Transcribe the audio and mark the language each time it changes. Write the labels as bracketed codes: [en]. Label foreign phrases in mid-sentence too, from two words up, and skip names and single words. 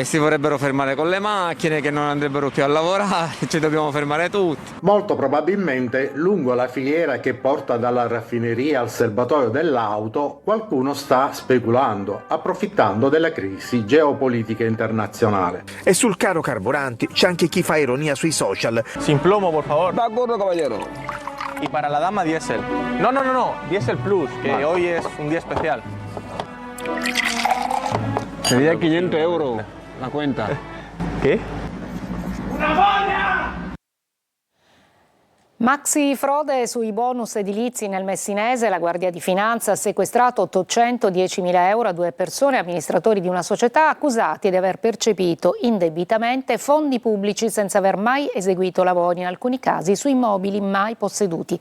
[it] Si vorrebbero fermare con le macchine che non andrebbero più a lavorare, ci dobbiamo fermare tutti. Molto probabilmente lungo la filiera che porta dalla raffineria al serbatoio dell'auto qualcuno sta speculando, approfittando della crisi geopolitica internazionale. E sul caro carburanti c'è anche chi fa ironia sui social. [es] Sin plomo, por favor. De acuerdo, caballero. Y para la dama diésel. No, diésel plus, que hoy es un día especial. Sería 500 euro la cuenta. ¿Qué? [it] ¡Una foglia! Maxi frode sui bonus edilizi nel Messinese, la Guardia di Finanza ha sequestrato 810.000 euro a 2 persone, amministratori di una società accusati di aver percepito indebitamente fondi pubblici senza aver mai eseguito lavori, in alcuni casi su immobili mai posseduti.